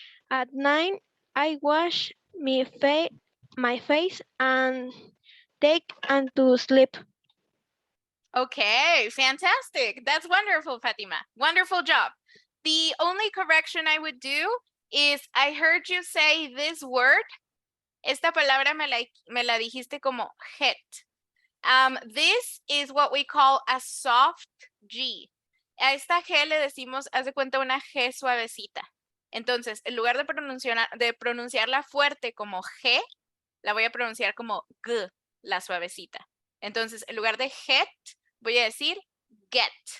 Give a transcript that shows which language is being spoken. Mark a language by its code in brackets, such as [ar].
[en] At 9, I wash my face and take and to sleep. Okay, fantastic. That's wonderful, Fatima. Wonderful job. The only correction I would do is I heard you say this word. [es] Esta palabra me la dijiste como het. [en] This is what we call a soft G. [es] A esta G le decimos, haz de cuenta, una G suavecita. Entonces, en lugar de pronunciarla fuerte como G, la voy a pronunciar como G, la suavecita. Entonces, en lugar de het, voy a decir get.